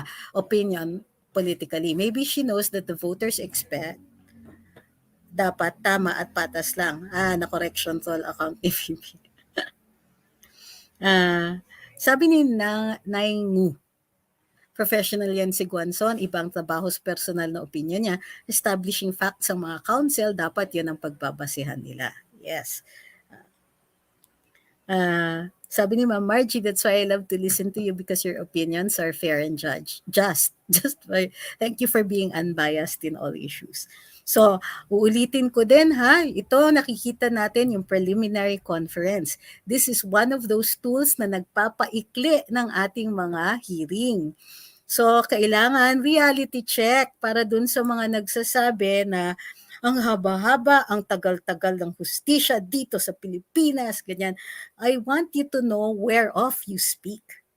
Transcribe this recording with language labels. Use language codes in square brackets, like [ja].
[en] Opinion politically. Maybe she knows that the voters expect dapat tama at patas lang. [tl] Na-correction toll account ni Phoebe. Sabi ni Nay Ngu, professional yan si Guanzon, ibang trabaho sa personal na opinion niya, establishing facts ang mga counsel, dapat yun ang pagbabasehan nila. Yes. Sabi ni Ma'am Margie, [en] that's why I love to listen to you because your opinions are fair and just. Just by, thank you for being unbiased in all issues. [tl] So, uulitin ko din ha, ito nakikita natin yung preliminary conference. [en] This is one of those tools [tl] na nagpapaikli ng ating mga hearing. So, kailangan reality check para dun sa mga nagsasabi na ang haba-haba, ang tagal-tagal ng hustisya dito sa Pilipinas, ganyan. [en] I want you to know whereof you speak.